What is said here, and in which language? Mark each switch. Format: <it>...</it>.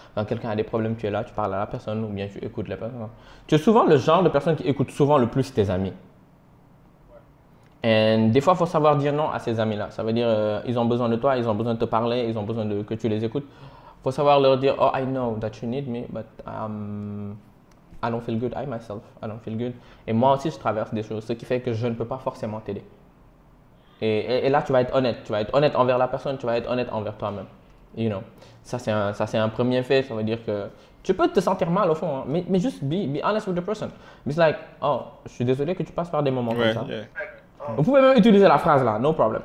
<fr>Quand quelqu'un a des problèmes, tu es là, tu parles à la personne ou bien tu écoutes la personne. Tu es souvent le genre de personne qui écoute souvent le plus tes amis. Et des fois, il faut savoir dire non à ces amis-là. Ça veut dire ils ont besoin de toi, ils ont besoin de te parler, ils ont besoin que tu les écoutes. Il faut savoir leur dire,</fr> <en>oh, I know that you need me, but I don't feel good. I myself, I don't feel good.</en> <fr>Et moi aussi, je traverse des choses, ce qui fait que je ne peux pas forcément t'aider. Et là, tu vas être honnête. Tu vas être honnête envers la personne, tu vas être honnête envers toi-même. Ça, c'est un premier fait. Ça veut dire que tu peux te sentir mal au fond, hein, mais juste</fr> <en>be honest with the person. It's like,</en> <fr>oh, je suis désolé que tu passes par des moments comme ça.</fr> <en>Yeah.</en> <fr>Vous pouvez même utiliser la phrase là,</fr> <en>no problem.</en>